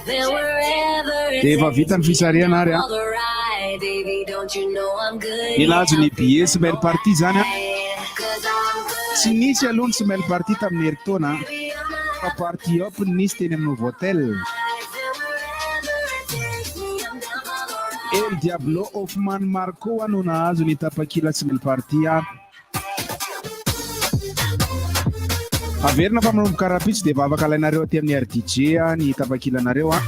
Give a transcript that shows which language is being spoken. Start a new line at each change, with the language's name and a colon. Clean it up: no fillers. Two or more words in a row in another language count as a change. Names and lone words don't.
English: And wherever it
Malagasy: Efa vita ny fisarihana ary
English: all the ride, baby, don't you know I'm good?
Malagasy: Ilazo ny billet semaine party zany a.
English: Cause I'm good.
Malagasy: Tsy nisy aloha ny semaine party tamin'ny herintaona fa party hop nisy teny amin'ny hotel. El Diablo Hoffman Marco no nahazo ny tapakila semaine party a. Averina fa manomboka rapitsy dia vavaka alainareo aty amin'ny RDJ ny tapakilanareo a.